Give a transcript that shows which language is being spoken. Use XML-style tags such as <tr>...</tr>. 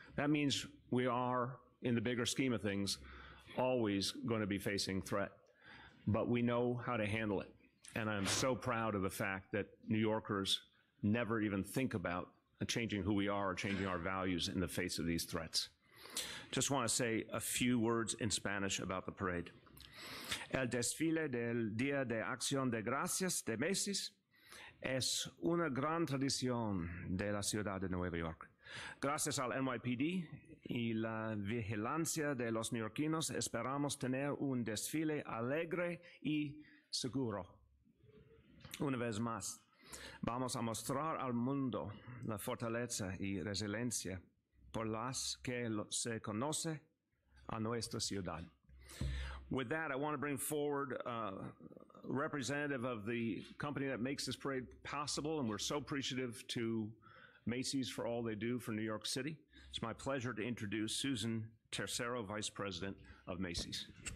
<en>That means we are, in the bigger scheme of things, always going to be facing threat, but we know how to handle it. And I'm so proud of the fact that New Yorkers never even think about changing who we are or changing our values in the face of these threats. Just want to say a few words in Spanish about the parade.</en> <es>El desfile del Día de Acción de Gracias de Macy's es una gran tradición de la ciudad de Nueva York. Gracias al NYPD y la vigilancia de los neoyorquinos, esperamos tener un desfile alegre y seguro. Una vez más, vamos a mostrar al mundo la fortaleza y resiliencia por las que se conoce a nuestra ciudad.</es> <en>With that, I want to bring forward a representative of the company that makes this parade possible, and we're so appreciative to Macy's for all they do for New York City. It's my pleasure to introduce Susan Tercero, Vice President of Macy's.</en>